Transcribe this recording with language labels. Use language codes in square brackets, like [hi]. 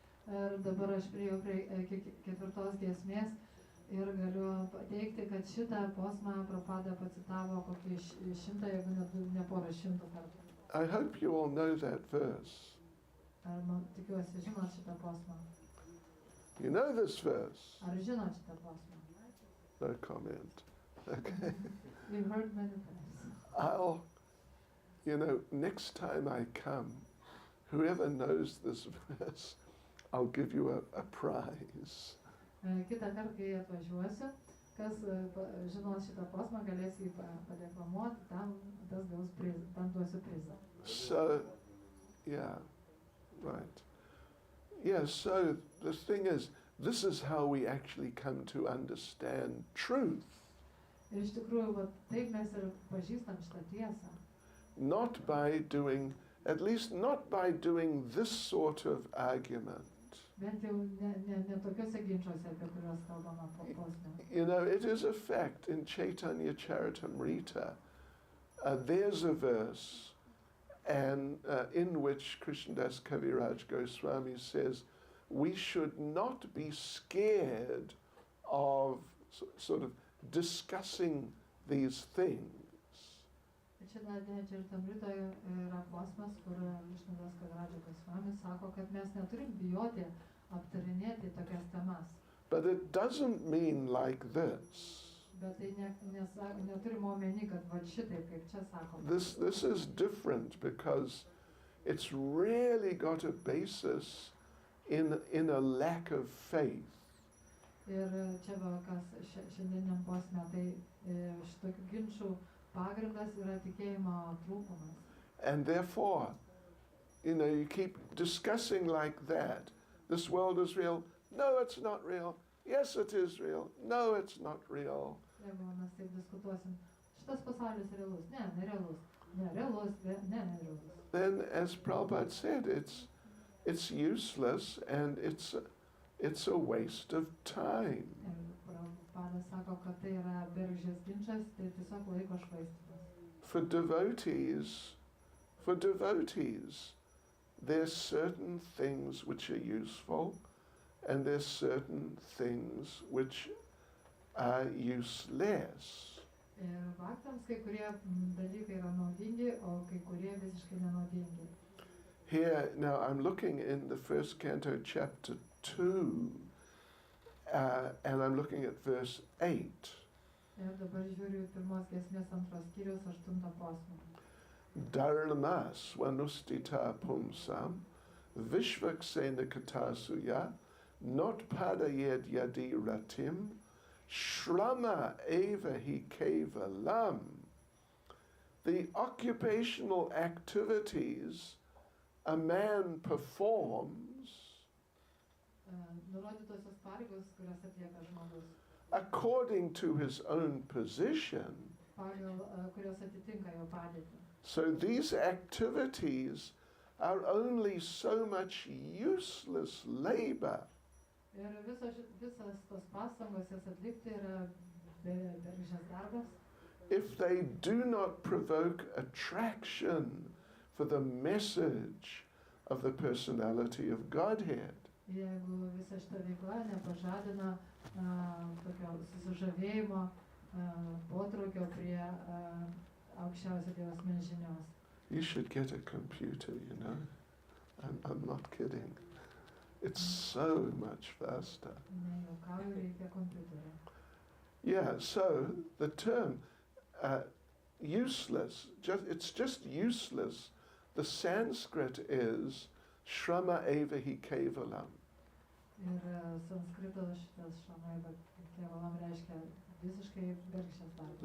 [lt] Ir dabar aš priėjau prie 4 giesmės ir galiu pateikti, kad šitą posmą Prabhupada pacitavo kokį 100, jeigu ne porą šimtų kartų. [en] I hope you all know that verse. [lt] Ar tikiuosi žinot šitą posmą? [en] You know this verse? [lt] Ar žinot šitą posmą? [en] No comment. Okay. You've heard many times. I'll, you know, next time I come, whoever knows this verse, I'll give you a prize. [lt] Kitą kartą, kai atvažiuosiu, kas žinos šitą posmą, galės jį padeklamuoti, tam duosiu prizą. [en] So, yeah, right. Yeah, so the thing is, this is how we actually come to understand truth. [lt] Ir iš tikrųjų, taip mes ir pažįstam šitą tiesą. [en] Not by doing, at least not by doing this sort of argument. [lt] Bent jau ne tokiuose ginčiuose, apie kuriuos kalbama posme. [en] You know, it is a fact in Chaitanya Charitamrita, there's a verse and in which Krishnadas Kaviraj Goswami says, we should not be scared of sort of discussing these things. [lt] Chaitanya Charitamritoje yra posmas, kur Krishnadas Kaviraj Goswami sako, kad mes neturim bijoti aptarinėti tokias temas. [en] But it doesn't mean like this. [lt] Bet tai neturime omeny, kad va šitaip, kaip čia sakoma. [en] This is different because it's really got a basis in a lack of faith. [lt] Ir čia va, kas šiandieniam posme, tai šitokių ginčių pagrindas yra tikėjimo trūkumas. [en] And therefore, you keep discussing like that. This world is real. No, it's not real. Yes, it is real. No, it's not real. [lt] Jeigu mes taip diskutuosim, šitas pasaulis realus, ne, nerealus, nerealus, ne, nerealus. [en] Then, as Prabhupada said, it's useless and it's a waste of time. [lt] Ir Prabhupada sako, kad tai yra bergždžias ginčas, tai tiesiog laiko švaistymas. [en] For devotees, there's certain things which are useful and there's certain things which are useless. [lt] Ir vaktams kai kurie dalykai yra naudingi, o kai kurie visiškai nenaudingi. [en] Here, now I'm looking in the first canto, chapter 2, and I'm looking at verse 8. [lt] Ir dabar žiūriu pirmos giesmės antros skyriaus 8 posmą. [sa] Dharma swanustita pumsam vishvaksena katasuya not padayed yadi ratim shrama eva hi kevalam. [en] The occupational activities a man performs [lt] Nurodytosios pareigos, kurias atlieka žmogus, [en] according to his own position. [lt] pagal kurios atitinka jo padėtį. [en] So these activities are only so much useless labor. [lt] Ir visas tos pastangos jas atlikti yra bergždžias darbas, [en] If they do not provoke attraction for the message of the personality of Godhead. [lt] jeigu visa šita veikla nepažadina tokio susižavėjimo, potraukio prie aukščiausio Dievo asmens žinios. [en] You should get a computer, I'm not kidding. It's so much faster. [lt] Nejuokauju, reikia kompiuterio. [en] Yeah, so the term useless, it's just useless. The Sanskrit is [sa] shrama eva hi kevalam. [lt] Ir sanskrito šitas šrama kevalam reiškia visiškai bergždžias darbas.